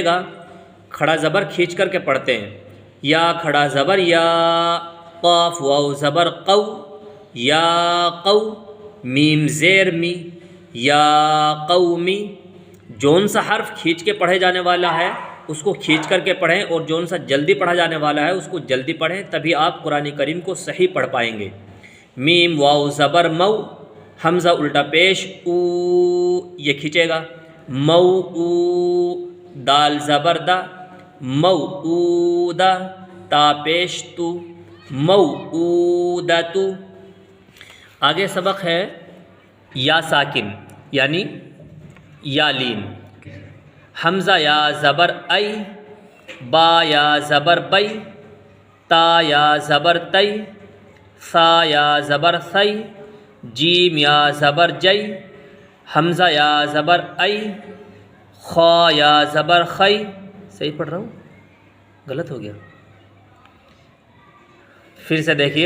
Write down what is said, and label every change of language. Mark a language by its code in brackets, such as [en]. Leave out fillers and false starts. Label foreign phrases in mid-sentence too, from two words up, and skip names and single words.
[ur] گا، کھڑا زبر کھینچ کر کے پڑھتے ہیں، یا کھڑا زبر یا، قاف واو زبر قو، یا قو، میم زیر می، یا قومی، جون سا حرف کھینچ کے پڑھے جانے والا ہے اس کو کھینچ کر کے پڑھیں، اور جون سا جلدی پڑھا جانے والا ہے اس کو جلدی پڑھیں، تبھی آپ قرآن کریم کو صحیح پڑھ پائیں گے۔ میم واو زبر مو، حمزہ الٹا پیش او، یہ کھینچے گا، مو او، دال زبر دا، مو او دا، تا پیش تو، مو او دا تو۔ آگے سبق ہے یا ساکن یعنی یا لین۔ حمزہ یا زبر ای، با یا زبر بئی، تا یا زبر تئی، ثا یا زبر ثئی، جیم یا زبر جئی، حمزہ یا زبر ای، خا یا زبر خئی، صحیح پڑھ رہا ہوں غلط ہو گیا، پھر سے دیکھیے،